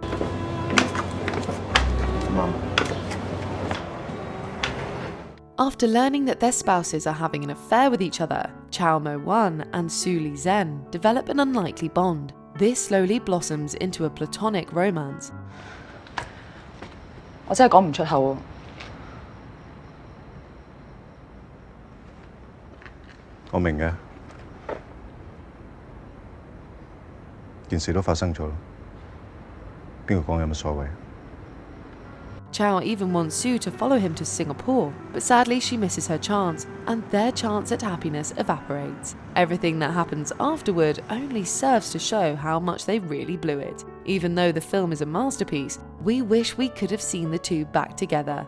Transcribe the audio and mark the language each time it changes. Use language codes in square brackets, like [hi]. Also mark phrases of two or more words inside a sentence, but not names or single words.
[en] Mom. After learning that their spouses are having an affair with each other, Chiao Mo-wan and Sue Lee Zen develop an unlikely bond. This slowly blossoms into a platonic romance. [yue] 我真係講唔出口喎。我明嘅，件事都發生咗，邊個講有乜所謂？ [en] Chiao even wants Sue to follow him to Singapore, but sadly she misses her chance, and their chance at happiness evaporates. Everything that happens afterward only serves to show how much they really blew it. Even though the film is a masterpiece, we wish we could have seen the two back together.